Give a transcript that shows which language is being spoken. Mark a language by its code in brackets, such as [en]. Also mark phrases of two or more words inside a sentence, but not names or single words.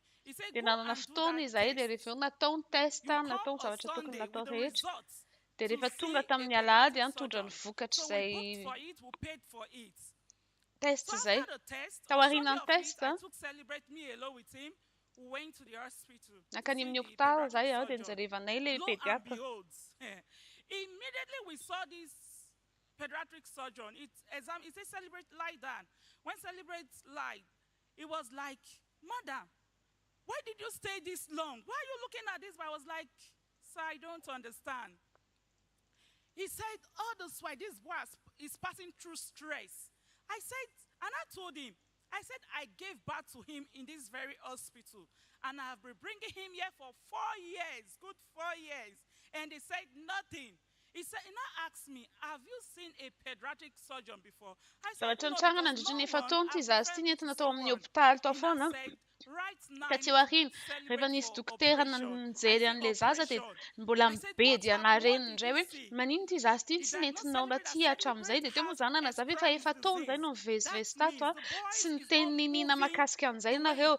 [mg] Dia nanana fotoana izahay dia rehefa eo natao ny testa, natao ny zavatra tokony natao rehetra. Dia rehefa tonga tamin'ny alahady nitondra ny vokatra izay test izay. Tao aorianan'ny test nakany amin'ny hopitala izay dia nijerevanay ilay pediatra. [en] Immediately we saw this pediatric surgeon. It said Celebrate lie down. When Celebrate lied, it was like, Madam, why did you stay this long? Why are you looking at this? I was like, sir, I don't understand. He said, all this while this boy is passing through stress. I said, and I told him, I said, I gave birth to him in this very hospital. And I have been bringing him here for 4 years, good 4 years. And they said nothing. He said, he now asked me, have you seen a pediatric surgeon before? I said, no, [mg] Taty aoriana rehefa nisy dokotera nijery an'ilay zaza dia mbola mibedy ana reniny indray hoe manino ity zaza ity tsy nentinao aty hatramin'izay. Dia teo moa zany nazava efa taona izay no mivezivezy tato tsy niteny ninina mahakasika an'izay nareo.